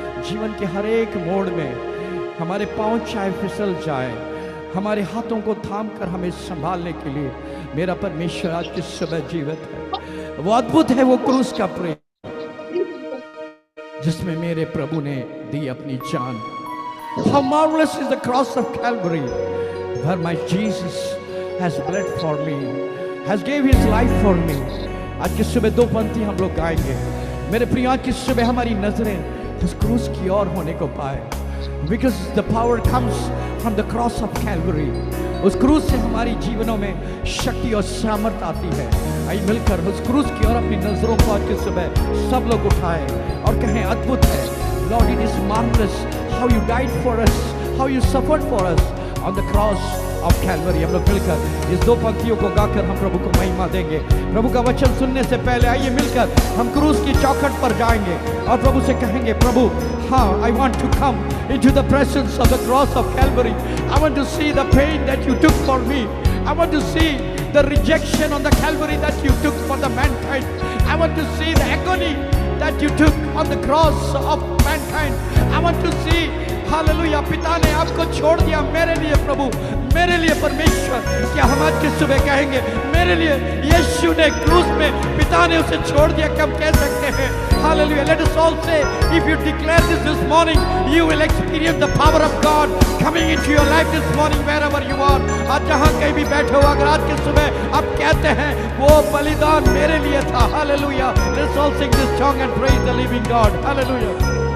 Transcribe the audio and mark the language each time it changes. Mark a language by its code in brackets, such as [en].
[hi] जीवन के हर एक मोड़ में हमारे पांव चाहे फिसल जाए, हमारे हाथों को थाम कर हमें संभालने के लिए मेरा परमेश्वर आज के समय जीवित है। वो अद्भुत है वो क्रूस का प्रेम जिसमें मेरे प्रभु ने दी अपनी जान। [en] How marvelous is the cross of Calvary, where my Jesus has bled for me, has gave his life for me। [hi] आज की सुबह दो पंक्ति हम लोग गाएंगे। मेरे प्रिय, आज की सुबह हमारी नजरें उस क्रूस की ओर होने को पाए, [en] because the power comes from the cross of Calvary। [hi] उस क्रूस से हमारी जीवनों में शक्ति और सामर्थ आती है। आइए मिलकर उस क्रूस की ओर अपनी नजरों को आज की सुबह सब लोग उठाएं और कहें, अद्भुत है [en] Lord, it is marvelous how you died for us, how you suffered for us on the cross of Calvary। [hi] हम लोग मिलकर इस दो पंक्तियों को गाकर हम प्रभु को महिमा देंगे। प्रभु का वचन सुनने से पहले आइए मिलकर हम क्रूस की चौखट पर जाएंगे और प्रभु से कहेंगे, प्रभु हाँ, [en] I want to come into the presence of the cross of Calvary। I want to see the pain that you took for me। I want to see the rejection on the Calvary that you took for the mankind। I want to see the agony that you took on the cross of mankind। I want to see, [hi] hallelujah, पिता ने आपको छोड़ दिया मेरे लिए प्रभु, मेरे लिए परमेश्वर। क्या हम आज की सुबह कहेंगे, मेरे लिए यीशु ने क्रूस में पिता ने उसे छोड़ दिया? क्या हम कह सकते हैं hallelujah? [en] Let us all say, if you declare this morning, you will experience the power of God coming into your life this morning wherever you are। [hi] आज जहाँ कहीं भी बैठे हो, अगर आज की सुबह आप कहते हैं वो बलिदान मेरे लिए था, hallelujah. [en] Let's all sing this song and praise the living God, hallelujah.